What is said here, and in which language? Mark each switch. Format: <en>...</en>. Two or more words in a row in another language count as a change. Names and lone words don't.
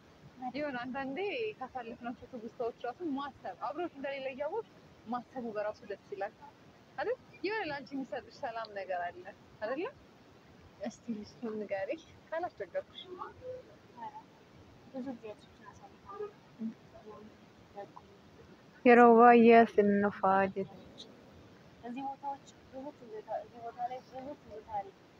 <am>የሆነ አንዳንዴ ካሳለፍናቸው ትውስታዎች ራሱ ማሰብ አብሮት እንደሌለ እያወቅሽ ማሰቡ በራሱ ደስ ይላል አይደል? የሆነ ለአንቺ የሚሰጥሽ ሰላም ነገር አለ አይደለ? እስቲ ልስቱን ንገሪኝ ካላስቸገርኩሽ። ብዙ ጊዜያቶችን አሳልፋለሁ።</am> <om>yeroo baay'ee asin nufaa jedhe</om> <am>እዚህ ቦታዎች ብዙ ትዝታ እዚህ ቦታ ላይ ብዙ ትዝታ አለ።</am>